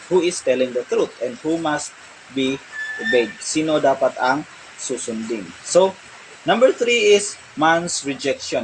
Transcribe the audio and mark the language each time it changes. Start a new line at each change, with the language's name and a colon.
English: Who is telling the truth and who must be obeyed?
Filipino: Sino dapat ang susundin?
English: So, number 3 is man's rejection.